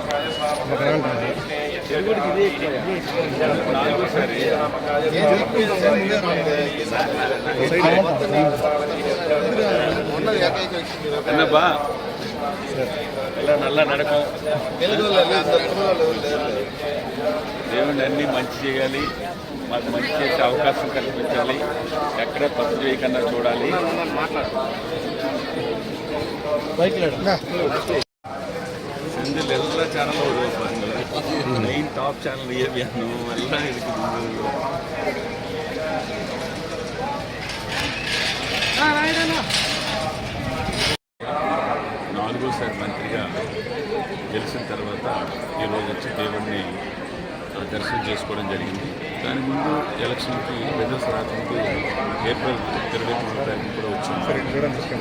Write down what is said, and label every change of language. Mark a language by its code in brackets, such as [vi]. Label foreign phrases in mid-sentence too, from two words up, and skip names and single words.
[te] నల్ల నడకం దేవుడిని అన్ని మంచి చేయాలి, మాకు మంచి చేసే అవకాశం కల్పించాలి, ఎక్కడ తప్పు చేయకుండా చూడాలి. [ta] செந்தில் எல்லா சேனலும் வருவாங்க, [en] main top channel [ta] ஏவியானோ எல்லாம் இருக்குது. [te] నాలుగోసారి మంత్రిగా గెలిచిన తర్వాత ఈరోజు వచ్చి దేవుడిని దర్శనం చేసుకోవడం జరిగింది. దాని ముందు ఎలక్షన్కి రిజల్ట్స్ రాకముందు ఏప్రిల్ 23వ తారీఖు కూడా వచ్చింది.